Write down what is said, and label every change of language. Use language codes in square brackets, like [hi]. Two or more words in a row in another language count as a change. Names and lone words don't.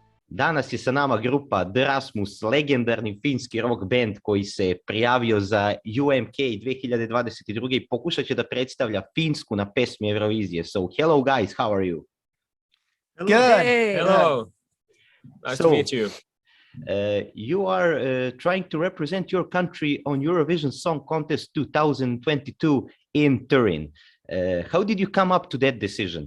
[sr] Danas je sa nama grupa The Rasmus, legendarni finski [en] rock band [sr] koji se prijavio za UMK 2022. I pokušat će da predstavlja Finsku na pesmi Eurovizije. [en] So, hello guys, how are you? Hello. Good. Hey. Hello. Nice to meet you. You are trying to represent your country on Eurovision Song Contest 2022 in Turin. How did you come up to that decision?